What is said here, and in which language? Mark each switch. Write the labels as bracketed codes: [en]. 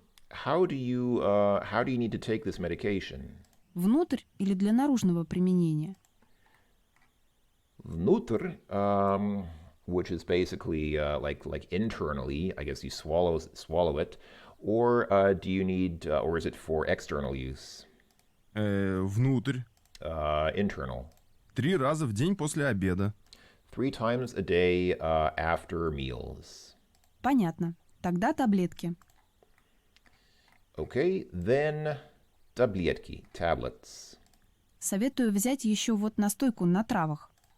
[en] How do you need to take this medication? [ru] Внутрь или для наружного применения? [en] Внутрь, which is basically like internally, I guess you swallow it, or do you need, or is it for external use? [ru] Внутрь. [en] Internal. [ru] 3 раза в день после обеда. [en] 3 times a day after meals. [ru] Понятно. Тогда таблетки. [en] Okay, then таблетки, tablets. [ru] Советую взять еще вот настойку на травах.